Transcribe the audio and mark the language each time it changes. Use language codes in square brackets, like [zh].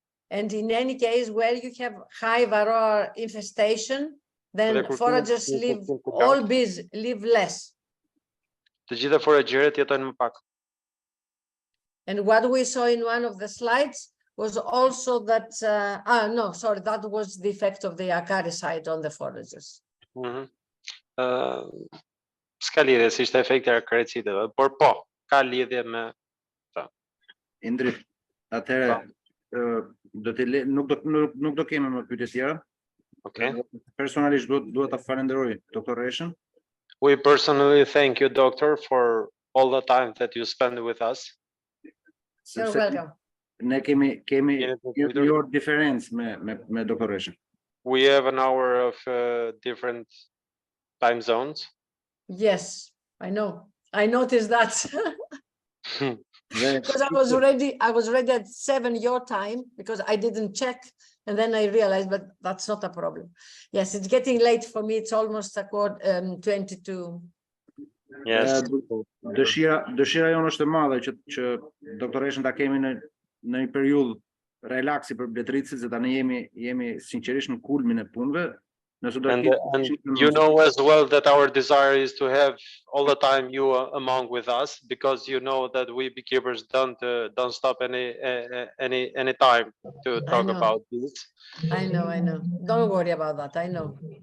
[en] And in any case, where you have high Varroa infestation, then foragers live, all bees live less. [sq] Të gjitha foragjerët jetojnë më pak. [en] And what we saw in one of the slides was also that, no, sorry, that was the effect of the acaricide on the foragers. [sq] S'ka lidhje si ishte efekti i akaricideve, por po, ka lidhje me. Indrit, atëherë nuk do kemi më pyetje tjera. [en] Okay. [sq] Personalisht duhet ta falenderoj doktoreshën. [en] We personally thank you, doctor, for all the time that you spend with us. You're welcome. [sq] Ne kemi një orë diferencë me doktoreshën. [en] We have an hour of different time zones. Yes, I know. I noticed that. Because I was ready at 7 your time because I didn't check, and then I realized, but that's not a problem. Yes, it's getting late for me. It's almost 22. Yes. [sq] Dëshira jonë është e madhe që doktoreshën ta kemi në një periudhë relaksi për bletëricit, se tani jemi sinqerisht në kulmin e punëve. [en] And you know as well that our desire is to have all the time you among with us, because you know that we beekeepers don't stop any time to talk about this. I know. Don't worry about that. I know.